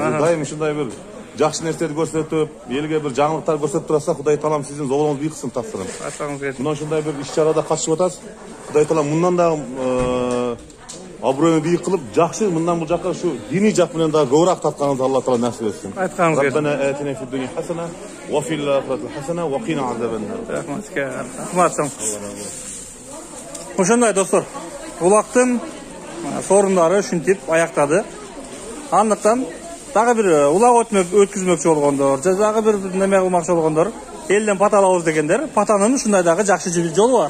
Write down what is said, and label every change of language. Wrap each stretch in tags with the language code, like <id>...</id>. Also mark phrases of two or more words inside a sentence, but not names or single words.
<ky>Дайым ушундай бир жакшы нерселерди көрсөтүп, элге бир жаңылыктар көрсөтүп тураса, Кудай Таалам сиздин золуңузду бийиксин тапсырам. Айтсаңыз келсин. Мына ушундай бир иш-чарада катышып атасыз. Кудай Таалам мындан да абыройны бийик кылып, жакшы мындан бул жакка şu диний жак менен да көбүрөөк тартканыңызды Алла Таала насип этсин. Айтканыңыз келсин.</ky> <ar>ربنا آتنا في الدنيا حسنة وفي الآخرة حسنة وقنا عذاب النار.</ar> <ky>Рахмат. Ошондой достор, улактын сорундары ушинтип аяктады. Андыктан дагы бир улак өткүзмөкчү болгондор, же дагы бир неме кылмакчы болгондор, элден пата алабыз дегендер, патанын ушундай дагы жакшы жолу бар.</ky>